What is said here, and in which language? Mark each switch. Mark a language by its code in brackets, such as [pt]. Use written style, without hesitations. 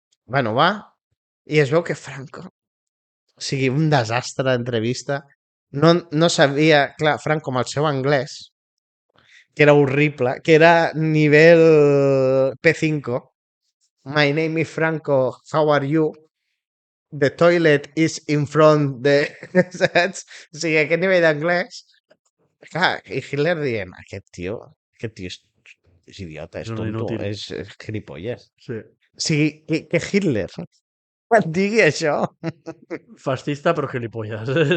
[ca] bueno, va, i es veu que Franco, o sigui, un desastre d'entrevista, no sabia, clar, Franco amb el seu anglès, que era horrible, que era nivell P5, [en] My name is Franco, how are you? The toilet is in front de... [ca] Saps? O sigui, aquest nivell d'anglès. Clar, i Hitler dient, aquest tio és idiota, És és un tonto, inútil. és gilipolles. Sí. O sigui, que Hitler et digui això, Fascista però gilipolles.